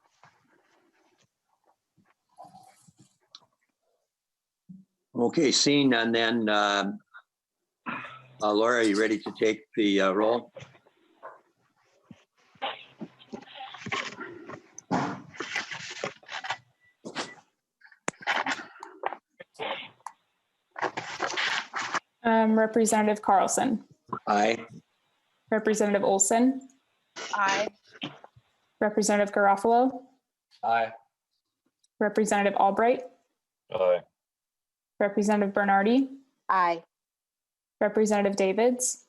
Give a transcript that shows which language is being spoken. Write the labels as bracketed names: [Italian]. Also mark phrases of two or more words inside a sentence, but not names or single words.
[English] Okay, seeing none then, Laura, are you ready to take the roll? Representative Carlson, Aye. Representative Olson, Aye. Representative Garofalo, Aye. Representative Albright, Aye. Representative Bernardi, Aye. Representative Davids,